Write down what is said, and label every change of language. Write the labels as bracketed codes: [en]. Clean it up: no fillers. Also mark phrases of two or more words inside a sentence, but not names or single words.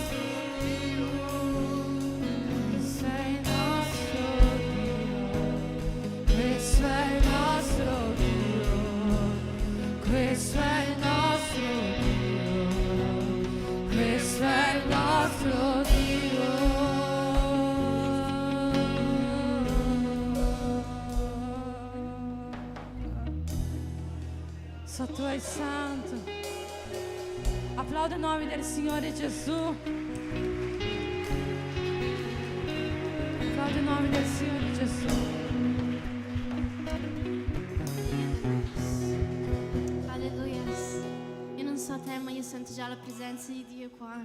[it] Sei il nostro Dio, questo è il nostro Dio, questo è il nostro Dio, questo è il nostro Dio. [pt] Só tu és santo. Aplauda o nome [it] del Signore Gesù. Aplauda il nome del Signore Gesù. Alleluia. Io non so te, ma io sento già la presenza di Dio qua.